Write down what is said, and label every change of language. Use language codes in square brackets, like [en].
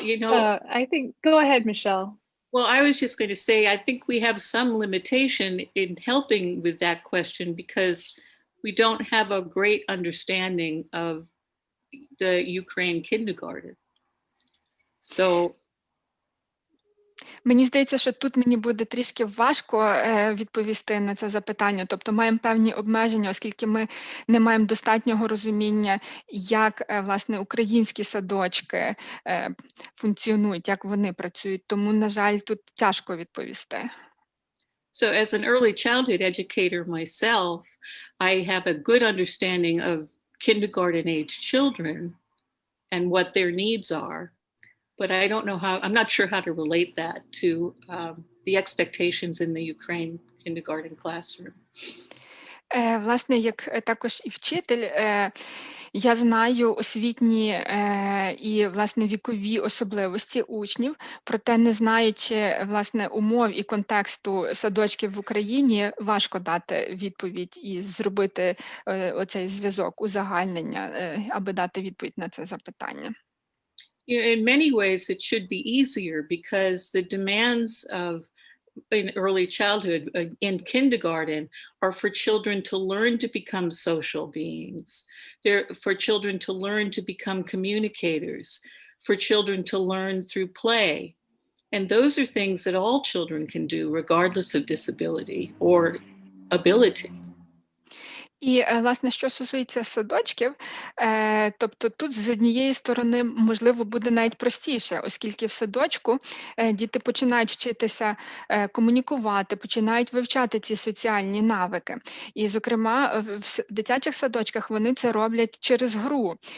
[en] I think, go ahead, Michelle. Well, I was just going to say, I think we have some limitation in helping with that question because we don't have a great understanding of the Ukraine kindergarten. So [uk] Мені здається, що тут мені буде трішки важко відповісти на це запитання. Тобто маємо певні обмеження, оскільки ми не маємо достатнього розуміння, як, власне, українські садочки функціонують, як вони працюють. Тому, на жаль, тут тяжко відповісти. [en] So as an early childhood educator myself, I have a good understanding of kindergarten age children and what their needs are. But I don't know how, I'm not sure how to relate that to the expectations in the Ukraine kindergarten classroom. [uk] Власне, як також і вчитель, я знаю освітні і, власне, вікові особливості учнів, проте не знаючи, власне, умов і контексту садочків в Україні, важко дати відповідь і зробити оцей зв'язок, узагальнення, аби дати відповідь на це запитання. [en] In many ways, it should be easier because the demands of in early childhood, in kindergarten, are for children to learn to become social beings. They're for children to learn to become communicators, for children to learn through play. And those are things that all children can do regardless of disability or ability. [uk] І, власне, що стосується садочків, тобто тут з однієї сторони, можливо, буде навіть простіше, оскільки в садочку діти починають вчитися комунікувати, починають вивчати ці соціальні навики. І, зокрема, в дитячих садочках вони це роблять через гру.